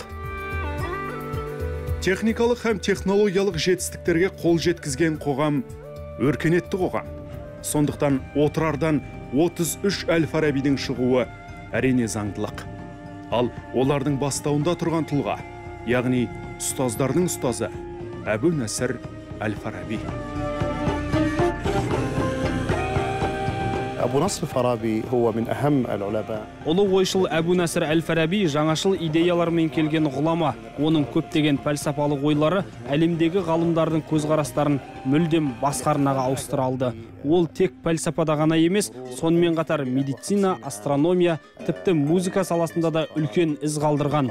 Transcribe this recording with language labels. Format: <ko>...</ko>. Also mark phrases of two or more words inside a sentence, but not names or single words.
<kk>Техникалық һәм технологиялық жетістіктерге қол жеткізген қоғам өркениетті қоғам. Сондықтан Отырардан 33 әл-Фарабидің шығуы әрине заңдылық. Ал олардың бастауында тұрған тұлға, яғни ұстаздардың ұстазы Әбу Насыр әл-Фараби.</kk> <ar>أبو نصر الفارابي هو من أهم العلماء.</ar> <kk>Ұлы ойшыл Әбу Насыр әл-Фараби жаңашыл идеялармен келген ғұлама. Оның көптеген пәлсапалық ойлары әлемдегі ғалымдардың көзқарастарын мүлдем басқа арнаға ауыстыра алды. Ол тек пәлсапада ғана емес, сонымен қатар медицина, астрономия, тіпті музыка саласында да үлкен із қалдырған.</kk>